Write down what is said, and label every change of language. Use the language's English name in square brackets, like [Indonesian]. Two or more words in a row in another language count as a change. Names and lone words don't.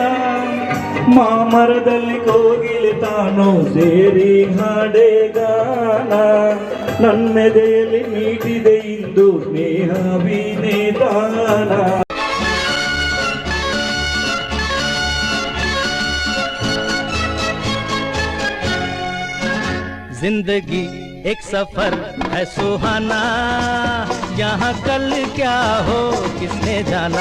[Kannada] ಮಾಮರದಲ್ಲಿ ಕೋಗಿಲೆ ತಾನೋ ಸೇರಿ ಹಾಡೆ ಗಾನ, ನನ್ನೆದೆಯಲ್ಲಿ ಮೀಟಿದೆ ಇಂದು ಸ್ನೇಹ ವಿನೇತಾನ. [Hindi] जिंदगी एक सफर है सुहाना, यहाँ कल क्या हो किसने जाना।